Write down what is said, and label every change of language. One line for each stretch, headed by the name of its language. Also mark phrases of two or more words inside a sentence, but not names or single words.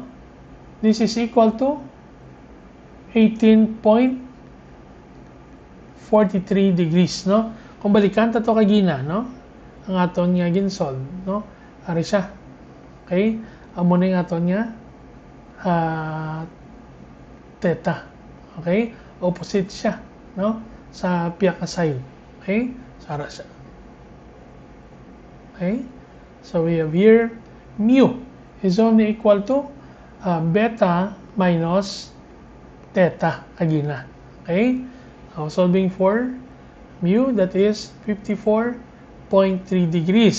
English: This is equal to 18.43 degrees, no?
Hiligaynon: Kung balikan ta to kagina, no? Ang aton nga ginsolve, no? Ari siya. Okay? Amo na yung aton nga theta. Okay? Opposite siya, no? Sa piyaka side. Okay? Sara siya. Okay?
English: So we have here mu is only equal to beta minus theta agina. Okay? Now solving for mu, that is 54.3 degrees.